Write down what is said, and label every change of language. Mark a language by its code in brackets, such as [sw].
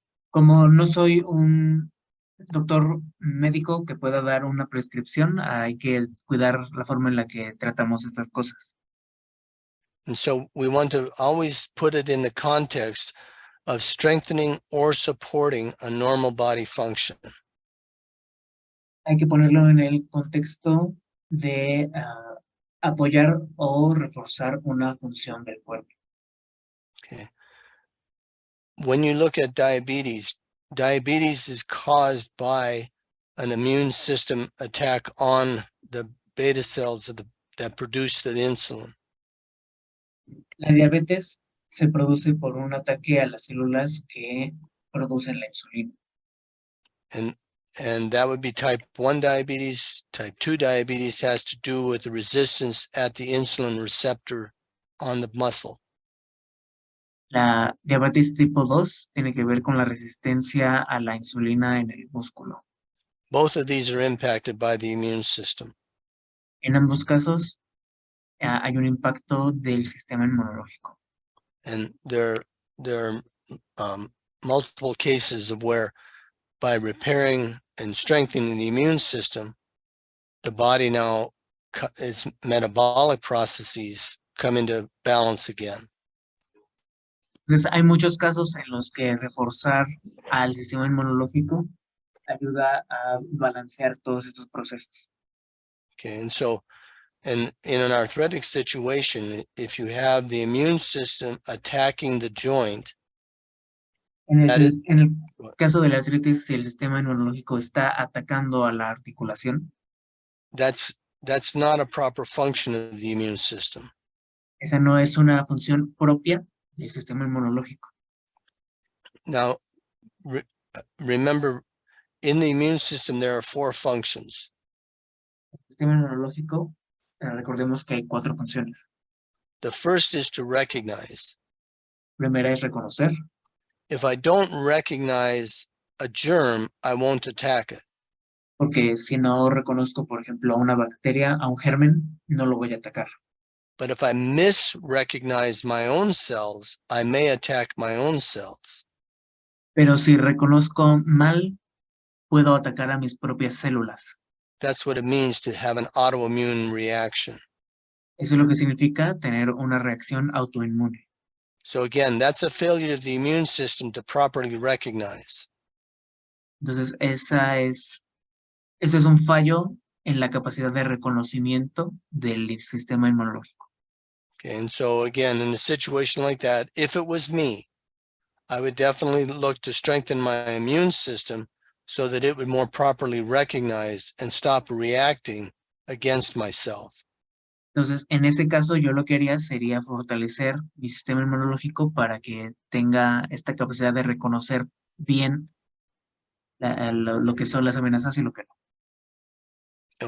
[es] Como no soy un doctor médico que pueda dar una prescripción, hay que cuidar la forma en la que tratamos estas cosas. [en] And so we want to always put it in the context of strengthening or supporting a normal body function. [es] Hay que ponerlo en el contexto de apoyar o reforzar una función del cuerpo. [en] Okay. When you look at diabetes, diabetes is caused by an immune system attack on the beta cells that produce the insulin. [es] La diabetes se produce por un ataque a las células que producen la insulina. [en] And that would be type 1 diabetes. Type 2 diabetes has to do with the resistance at the insulin receptor on the muscle. [es] La diabetes tipo 2 tiene que ver con la resistencia a la insulina en el músculo. [en] Both of these are impacted by the immune system. [es] En ambos casos hay un impacto del sistema inmunológico. [en] And there are multiple cases of where by repairing and strengthening the immune system, the body now, its metabolic processes come into balance again. [es] Entonces, hay muchos casos en los que reforzar al sistema inmunológico ayuda a balancear todos estos procesos. [en] Okay, and so, and in an arthritic situation, if you have the immune system attacking the joint, [es] En [en] That is- [es] en el caso de la artritis, si el sistema inmunológico está atacando a la articulación, [en] that's not a proper function of the immune system. [es] esa no es una función propia del sistema inmunológico. [en] Now, remember, in the immune system, there are 4 functions. [es] El sistema inmunológico, recordemos que hay 4 funciones. [en] The first is to recognize. [es] Primera es reconocer. [en] If I don't recognize a germ, I won't attack it. [es] Porque si no reconozco, por ejemplo, a una bacteria, a un germen, no lo voy a atacar. [en] But if I misrecognize my own cells, I may attack my own cells. [es] Pero si reconozco mal, puedo atacar a mis propias células. [en] That's what it means to have an autoimmune reaction. [es] Eso es lo que significa tener una reacción autoinmune. [en] So again, that's a failure of the immune system to properly recognize. [es] Entonces, eso es un fallo en la capacidad de reconocimiento del sistema inmunológico. [en] Okay, and so again, in a situation like that, if it was me, I would definitely look to strengthen my immune system so that it would more properly recognize and stop reacting against myself. [es] Entonces, en ese caso, yo lo que haría sería fortalecer mi sistema inmunológico para que tenga esta capacidad de reconocer bien lo que son las amenazas y lo que no.